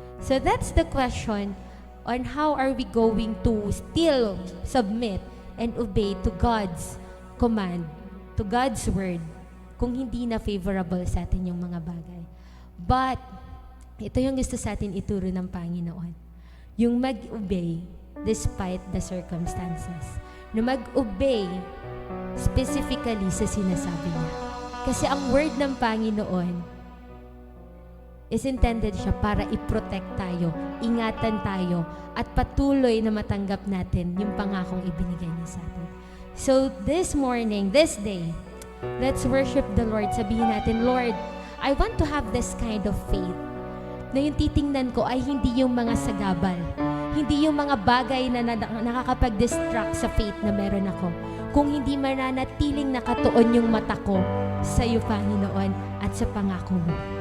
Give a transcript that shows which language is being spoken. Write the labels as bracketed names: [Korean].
[English] So that's the question on how are we going to still submit and obey to God's command, to God's word, [Filipino] kung hindi na favorable sa atin yung mga bagay. But, ito yung gusto sa atin ituro ng Panginoon. Yung mag-obey [English] despite the circumstances. [Filipino] Na mag-obey specifically sa sinasabi niya. Kasi ang word ng Panginoon is intended siya para i-protect tayo, ingatan tayo, at patuloy na matanggap natin yung pangakong ibinigay niya sa atin. [English] So, this morning, this day, let's worship the Lord. [Filipino] Sabihin natin, Lord, [English] I want to have this kind of faith [Filipino] na yung titingnan ko ay hindi yung mga sagabal, hindi yung mga bagay na nakakapag-distract sa faith na meron ako, kung hindi mananatiling nakatuon yung mata ko sa iyo, Panginoon, at sa pangako mo.